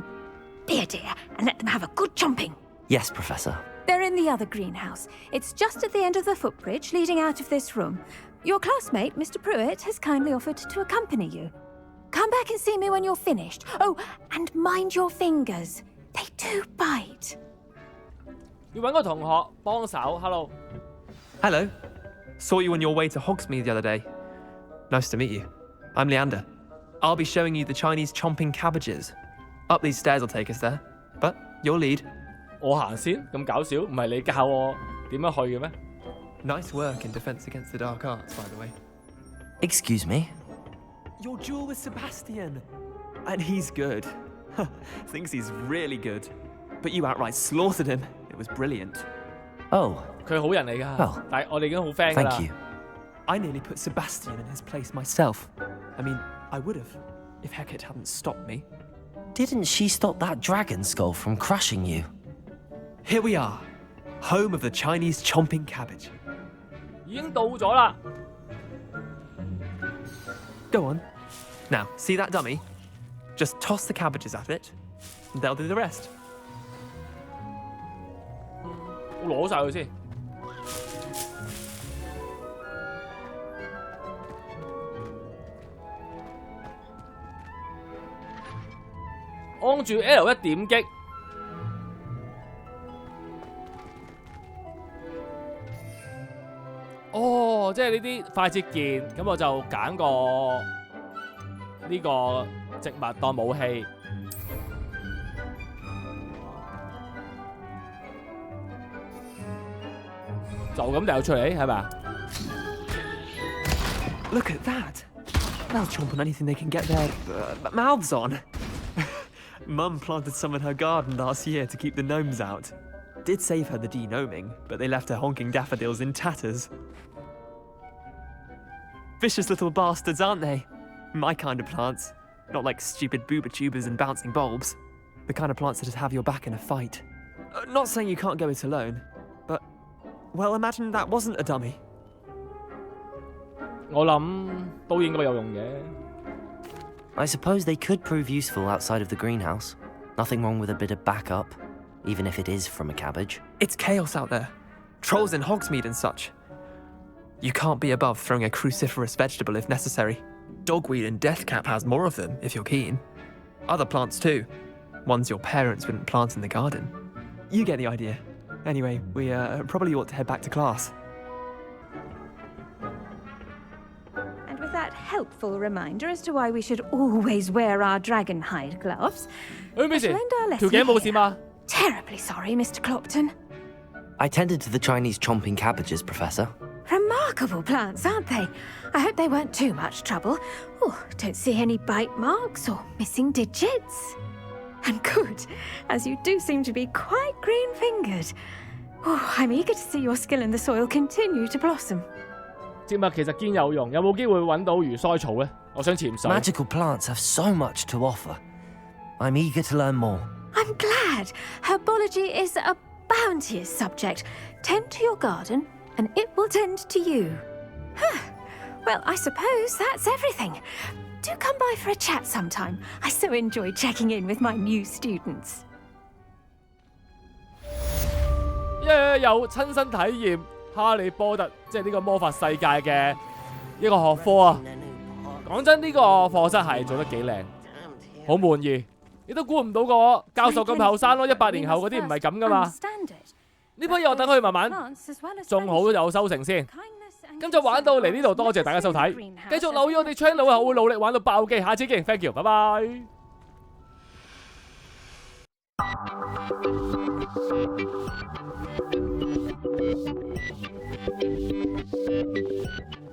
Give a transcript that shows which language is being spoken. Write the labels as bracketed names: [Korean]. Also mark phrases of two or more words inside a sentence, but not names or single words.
[English] Be a dear and let them have a good chomping. Yes, Professor. They're in the other greenhouse. It's just at the end of the footbridge leading out of this room. Your classmate, Mr. Pruitt, has kindly offered to accompany you. Come back and see me when you're finished. Oh, and mind your fingers. They do bite. [Cantonese] 要揾個同學幫手。Hello。 [English] Hello. Saw you on your way to Hogsmeade the other day. Nice to meet you. I'm Leander. I'll be showing you the Chinese chomping cabbages. Up these stairs will take us there. But you'll lead. [Cantonese] 我行先，咁搞笑，唔係你教我點樣去嘅咩？ [English] Nice work in defense against the dark arts, by the way. Excuse me? Your duel with Sebastian. And he's good. Thinks he's really good. But you outright slaughtered him. It was brilliant. Oh. [Cantonese] 佢好人嚟㗎， [English] Well, [Cantonese] 但係我哋已經好 friend 㗎啦。 [English] Thank you. I nearly put Sebastian in his place myself. I mean, I would have, if Hecate hadn't stopped me. Didn't she stop that dragon skull from crushing you? Here we are, home of the Chinese chomping cabbage. [Cantonese] 已經到咗啦。 [English] Go on. Now, see that dummy? Just toss the cabbages at it, and they'll do the rest. [Cantonese] 我攞晒佢先。按住 L 一點擊。哦，即係呢啲快捷鍵，咁我就揀個呢個植物當武器。就咁掉出嚟，係咪啊？ [English] Look at that. They'll chomp on anything they can get their mouths on. Mum planted some in her garden last year to keep the gnomes out. Did save her the de-gnoming, but they left her honking daffodils in tatters. Vicious little bastards, aren't they? My kind of plants. Not like stupid booba tubers and bouncing bulbs. The kind of plants that'd have your back in a fight. Not saying you can't go it alone, but, well, imagine that wasn't a dummy. [Cantonese] 我諗都應該有用嘅。 [English] I suppose they could prove useful outside of the greenhouse. Nothing wrong with a bit of backup, even if it is from a cabbage. It's chaos out there. Trolls in Hogsmeade and such. You can't be above throwing a cruciferous vegetable if necessary. Dogweed and deathcap has more of them, if you're keen. Other plants too. Ones your parents wouldn't plant in the garden. You get the idea. Anyway, we probably ought to head back to class. And with that helpful reminder as to why we should always wear our dragon hide gloves, [Cantonese] 咩事？ [English] I'll end our [Cantonese] 條 [English] lesson [Cantonese] 頸冇事 [English] here. [Cantonese] 嘛？ [English] Terribly sorry, Mr. Clopton. I tended to the Chinese chomping cabbages, Professor. Remarkable. remarkable plants, aren't they? I hope they weren't too much trouble. Oh, don't see any bite marks or missing digits. And good, as you do seem to be quite green-fingered. Oh, I'm eager to see your skill in the soil continue to blossom. [Cantonese] 植物其實堅有用，有冇機會揾到魚腮草呢？我想潛水。 [English] Magical plants have so much to offer. I'm eager to learn more. I'm glad. Herbology is a bounteous subject. Tend to your garden, and it will tend to you. Well, I suppose that's everything. Do come by for a chat sometime. I so enjoy checking in with my new students. [Cantonese] 有親身體驗哈利波特即係呢個魔法世界嘅一個學科啊！講真，呢個課室係做得幾靚，好滿意。你都估唔到個教授咁後生咯，100年後嗰啲唔係咁噶嘛。呢批嘢我等佢慢慢種好有收成先。咁就玩到嚟呢度，多謝大家收睇，繼續留意我哋 channel 啊，我會努力玩到爆機，下次見 ， [English] thank you， [Cantonese] 拜拜。